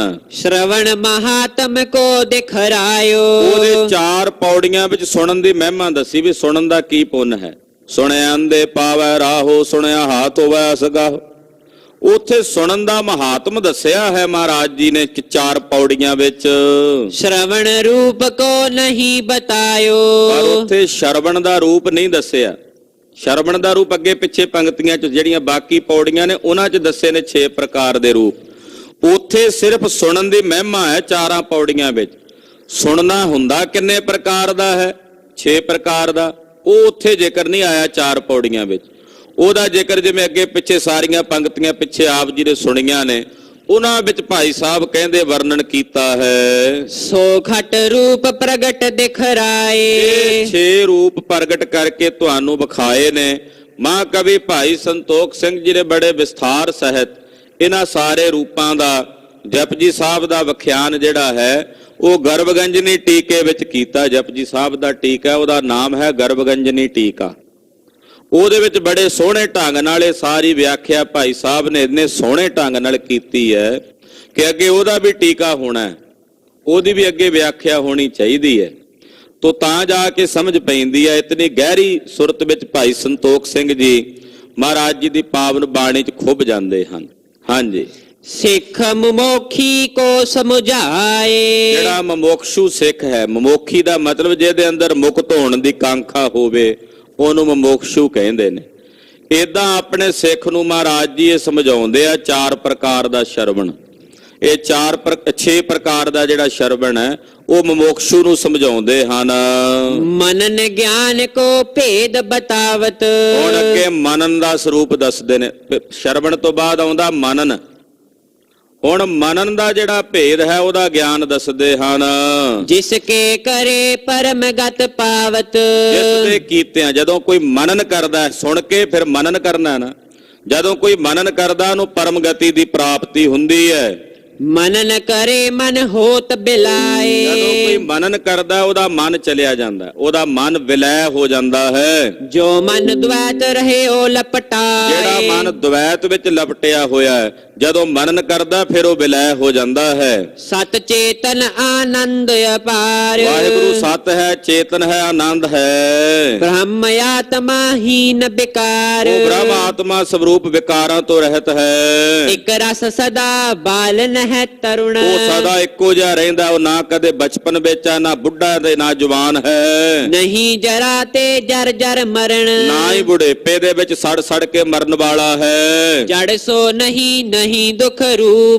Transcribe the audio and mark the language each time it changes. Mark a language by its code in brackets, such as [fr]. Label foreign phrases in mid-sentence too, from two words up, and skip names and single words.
[bra] ਸ਼ਰਵਣ ਮਹਾਤਮ ਕੋ ਦਿਖਰਾਇਓ। [pa] ਉਹਦੇ 4 ਪੌੜੀਆਂ ਵਿੱਚ ਸੁਣਨ ਦੀ ਮਹਿਮਾ ਦੱਸੀ ਵੀ ਸੁਣਨ ਦਾ ਕੀ ਪੁੰਨ ਹੈ। ਸੁਣਿਆ ਅੰਦੇ ਪਾਵੈ ਰਾਹੋ, ਸੁਣਿਆ ਹਾਥ ਹੋਵੈ ਅਸਗਾਹ। ਉੱਥੇ ਸੁਣਨ ਦਾ ਮਹਾਤਮ ਦੱਸਿਆ ਹੈ ਮਹਾਰਾਜ ਜੀ ਨੇ 4 ਪੌੜੀਆਂ ਵਿੱਚ। [bra] श्रवण रूप को नहीं बतायो। [pa] ਪਰ ਉੱਥੇ ਸ਼ਰਵਣ ਦਾ ਰੂਪ ਨਹੀਂ ਦੱਸਿਆ। ਸ਼ਰਵਣ ਦਾ ਰੂਪ ਅੱਗੇ ਪਿੱਛੇ ਪੰਕਤੀਆਂ 'ਚ ਜਿਹੜੀਆਂ ਬਾਕੀ ਪੌੜੀਆਂ ਨੇ ਉਹਨਾਂ 'ਚ ਦੱਸੇ ਨੇ 6 ਪ੍ਰਕਾਰ ਦੇ ਰੂਪ। ਉੱਥੇ ਸਿਰਫ ਸੁਣਨ ਦੀ ਮਹਿਮਾ ਹੈ 4 ਪੌੜੀਆਂ ਵਿੱਚ। ਸੁਣਨਾ ਹੁੰਦਾ ਕਿੰਨੇ ਪ੍ਰਕਾਰ ਦਾ ਹੈ? 6 ਪ੍ਰਕਾਰ ਦਾ। ਉਹ ਉੱਥੇ ਜ਼ਿਕਰ ਨਹੀਂ ਆਇਆ 4 ਪੌੜੀਆਂ ਵਿੱਚ। ਉਹਦਾ ਜ਼ਿਕਰ ਜਿਵੇਂ ਅੱਗੇ ਪਿੱਛੇ ਸਾਰੀਆਂ ਪੰਕਤੀਆਂ ਪਿੱਛੇ ਆਪ ਜੀ ਨੇ ਸੁਣੀਆਂ ਨੇ ਉਹਨਾਂ ਵਿੱਚ ਭਾਈ ਸਾਹਿਬ ਕਹਿੰਦੇ ਵਰਣਨ ਕੀਤਾ ਹੈ। [bra] सो खट रूप प्रगट दिखराए। [pa] ਇਹ 6 ਰੂਪ ਪ੍ਰਗਟ ਕਰਕੇ ਤੁਹਾਨੂੰ ਵਿਖਾਏ ਨੇ। ਮਹਾਕਵੀ ਭਾਈ ਸੰਤੋਖ ਸਿੰਘ ਜੀ ਨੇ ਬੜੇ ਵਿਸਥਾਰ ਸਹਿਤ ਇਹਨਾਂ ਸਾਰੇ ਰੂਪਾਂ ਦਾ ਜਪਜੀ ਸਾਹਿਬ ਦਾ ਵਿਖਿਆਨ ਜਿਹੜਾ ਹੈ ਉਹ ਗਰਭਗੰਜਨੀ ਟੀਕੇ ਵਿੱਚ ਕੀਤਾ। ਜਪਜੀ ਸਾਹਿਬ ਦਾ ਟੀਕਾ ਉਹਦਾ ਨਾਮ ਹੈ ਗਰਭਗੰਜਨੀ ਟੀਕਾ। ਉਹਦੇ ਵਿੱਚ ਬੜੇ ਸੋਹਣੇ ਢੰਗ ਨਾਲ ਇਹ ਸਾਰੀ ਵਿਆਖਿਆ ਭਾਈ ਸਾਹਿਬ ਨੇ ਇੰਨੇ ਸੋਹਣੇ ਢੰਗ ਨਾਲ ਕੀਤੀ ਹੈ ਕਿ ਅੱਗੇ ਉਹਦਾ ਵੀ ਟੀਕਾ ਹੋਣਾ ਹੈ, ਉਹਦੀ ਵੀ ਅੱਗੇ ਵਿਆਖਿਆ ਹੋਣੀ ਚਾਹੀਦੀ ਹੈ। ਤੋ ਤਾਂ ਜਾ ਕੇ ਸਮਝ ਪੈਂਦੀ ਹੈ। ਇਤਨੀ ਗਹਿਰੀ ਸੁਰਤ ਵਿੱਚ ਭਾਈ ਸੰਤੋਖ ਸਿੰਘ ਜੀ ਮਹਾਰਾਜ ਜੀ ਦੀ ਪਾਵਨ ਬਾਣੀ 'ਚ ਖੁੱਭ ਜਾਂਦੇ ਹਨ। ਹਾਂਜੀ, [bra] सिख मुमोखी को समझाए। [pa] ਜਿਹੜਾ ਮਮੋਖਸ਼ੂ ਸਿੱਖ ਹੈ, ਮਮੋਖੀ ਦਾ ਮਤਲਬ ਜਿਹਦੇ ਅੰਦਰ ਮੁਕਤ ਹੋਣ ਦੀ ਕਾਂਖਾ ਹੋਵੇ ਉਹਨੂੰ ਮਮੋਖਸ਼ੂ ਕਹਿੰਦੇ ਨੇ। ਏਦਾਂ ਆਪਣੇ ਸਿੱਖ ਨੂੰ ਮਹਾਰਾਜ ਜੀ ਇਹ ਸਮਝਾਉਂਦੇ ਆ 4 ਪ੍ਰਕਾਰ ਦਾ ਸ਼ਰਵਣ। ਇਹ 6 ਪ੍ਰਕਾਰ ਦਾ ਜਿਹੜਾ ਸ਼ਰਵਣ ਹੈ ਉਹ ਮਮੋਖਸ਼ੂ ਨੂੰ ਸਮਝਾਉਂਦੇ ਹਨ। [bra] मनन ज्ञान को भेद बतावत। [pa] ਹੁਣ ਅੱਗੇ ਮਨਨ ਦਾ ਸਰੂਪ ਦੱਸਦੇ ਨੇ। ਸ਼ਰਵਣ ਤੋਂ ਬਾਅਦ ਆਉਂਦਾ ਮਨਨ। ਹੁਣ ਮਨਨ ਦਾ ਜਿਹੜਾ ਭੇਦ ਹੈ ਉਹਦਾ ਗਿਆਨ ਦੱਸਦੇ ਹਨ। [bra] जिसके करे परम गत पावत। [pa] ਜਿਸ ਦੇ ਕੀਤਿਆਂ ਜਦੋਂ ਕੋਈ ਮਨਨ ਕਰਦਾ ਹੈ, ਸੁਣ ਕੇ ਫਿਰ ਮਨਨ ਕਰਨਾ ਹੈ ਨਾ। ਜਦੋਂ ਕੋਈ ਮਨਨ ਕਰਦਾ ਉਹਨੂੰ ਪਰਮ ਗਤੀ ਦੀ ਪ੍ਰਾਪਤੀ ਹੁੰਦੀ ਹੈ। [bra] मनन करे मन होत बिलाए। [pa] ਜਦੋਂ ਕੋਈ ਮਨਨ ਕਰਦਾ ਉਹਦਾ ਮਨ ਚਲਿਆ ਜਾਂਦਾ, ਉਹਦਾ ਮਨ ਵਿਲੈ ਹੋ ਜਾਂਦਾ ਹੈ। [bra] जो मन द्वैत रहे ओ लपटाए। [pa] ਜਿਹੜਾ ਮਨ ਦੁਵੈਤ ਵਿੱਚ ਲਪਟਿਆ ਹੋਇਆ ਹੈ ਜਦੋਂ ਮਨਨ ਕਰਦਾ ਫਿਰ ਉਹ ਵਿਲੈ ਹੋ ਜਾਂਦਾ ਹੈ। [bra] सत चेतन आनंद अपार। [pa] ਵਾਹਿਗੁਰੂ ਸਤ ਹੈ, ਚੇਤਨ ਹੈ, ਆਨੰਦ ਹੈ। [bra] ब्रह्म आत्मा हीन विकार। [pa] ਉਹ ਬ੍ਰਹਮ ਆਤਮਾ ਸਵਰੂਪ ਵਿਕਾਰਾਂ ਤੋਂ ਰਹਿਤ ਹੈ। [bra] एक रस सदा बालन है तरुण। [pa] ਉਹ ਸਦਾ ਇੱਕੋ ਜਿਹਾ ਰਹਿੰਦਾ। ਉਹ ਨਾ ਕਦੇ ਬਚਪਨ ਵਿੱਚ ਆ, ਨਾ ਬੁੱਢਾ ਤੇ ਨਾ ਜਵਾਨ ਹੈ। [bra] नहीं जरा ते जर जर मरण। [pa] ਨਾ ਹੀ ਬੁਢੇਪੇ ਦੇ ਵਿੱਚ ਸੜ ਸੜ ਕੇ ਮਰਨ ਵਾਲਾ ਹੈ। [bra] जड़ सो नहीं नहीं दुख रूप।